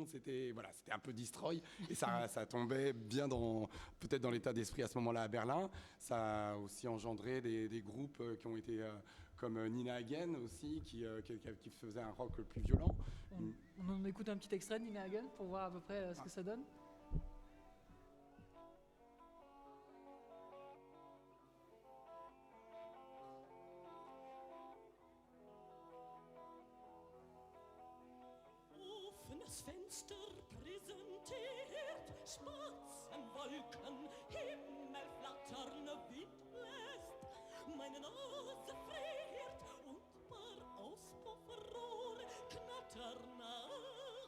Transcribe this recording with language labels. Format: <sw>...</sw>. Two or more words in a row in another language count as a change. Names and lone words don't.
<fr>C'était un peu destroy et ça tombait bien peut-être dans l'état d'esprit à ce moment-là à Berlin. Ça a aussi engendré des groupes qui ont été comme Nina Hagen aussi, qui faisait un rock plus violent. On en écoute un petit extrait de Nina Hagen pour voir à peu près ce que ça donne.</fr> <de>Offenes Fenster präsentiert Spatzenwolken, Himmel flattern, Wind bläst, meine Nase friert und paar Auspuffrohre knattern nach.</de>